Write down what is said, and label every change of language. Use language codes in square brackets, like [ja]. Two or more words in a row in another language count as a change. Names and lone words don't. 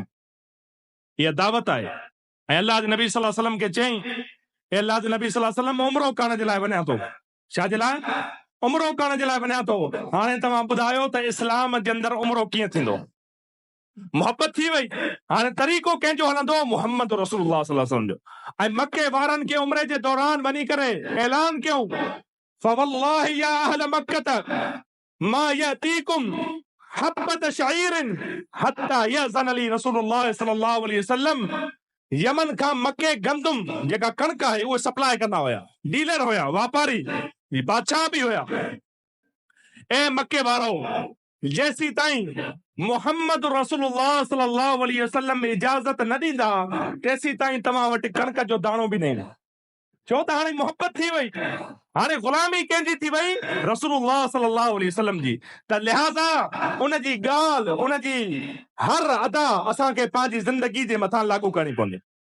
[sd] इहा दावत आहे। ऐं अल्लाह जे नबी [ar] صلى الله عليه وسلم [sd] खे चयईं, अल्लाह जे नबी [ar] صلى الله عليه وسلم [sd] उम्रो करण जे लाइ वञा थो। छा जे लाइ? उम्रो करण जे लाइ वञा थो। हाणे तव्हां ॿुधायो त इस्लाम जे अंदरि उम्रो कीअं थींदो? मोहब्बत थी वई। हाणे तरीक़ो कंहिंजो हलंदो? [ar] محمد رسول الله صلى الله عليه وسلم जो। [sd] ऐं मके वारनि खे उम्रे जे दौरान वञी करे ऐलान कयूं, [ar] فوالله يا أهل مكة ما يأتيكم حبة شعير حتى يأذن لي رسول الله صلى الله عليه وسلم. [sd] यमन खां मके गंदुम जेका कणक आहे उहे सप्लाई कंदा हुया, डीलर हुया, वापारी, बादशाह भी हुया। ए मके वारो, जेसी ताईं [ar] محمد رسول الله صلى الله عليه وسلم [sd] इजाज़त न ॾींदा, तेसी ताईं तव्हां वटि कणक जो दाणो भी न ईंदो। छो त हाणे मोहब्बत थी वई, हाणे ग़ुलामी कंहिंजी थी वई, [ar] رسول الله صلى الله عليه وسلم [sd] जी। त लिहाज़ा उनजी ॻाल्हि, उनजी हर अदा असांखे पंहिंजी ज़िंदगी जे मथां लागू करणी पवंदी।